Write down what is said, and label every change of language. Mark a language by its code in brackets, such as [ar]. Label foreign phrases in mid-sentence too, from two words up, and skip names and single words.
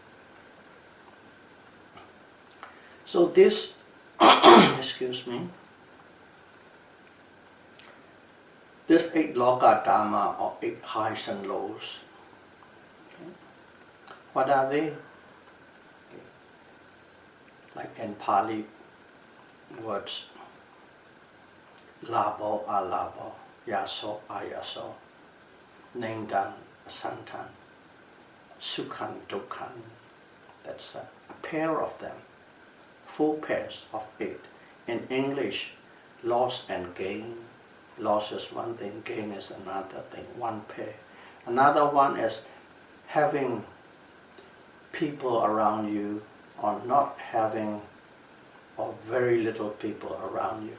[en] So this, excuse me, this 8 [pi] loka Dhamma, [en] or 8 highs and lows, what are they? Like in Pali words, [pi] labo, alabo, yaso, ayaso, nengdan, santan, sukhan, dukhan. [en] That's a pair of them, 4 pairs of 8. In English, loss and gain. Loss is one thing, gain is another thing, 1 pair. Another one is having people around you or not having or very little people around you.